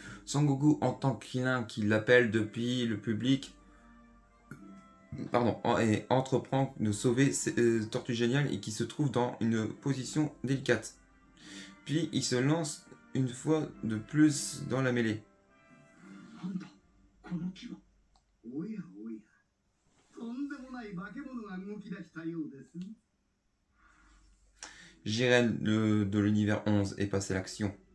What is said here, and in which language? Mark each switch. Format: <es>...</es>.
<fr>Son Goku entend Krillin qui l'appelle depuis le public. Et entreprend de sauver Tortue Géniale et qui se trouve dans une position délicate. Puis il se lance une fois de plus dans la mêlée.</fr> <ja>なんだこの木は。おやおや。とんでもない化け物が動き出したようです。</ja> <fr>Jiren de l'univers 11 est passé à l'action.</fr>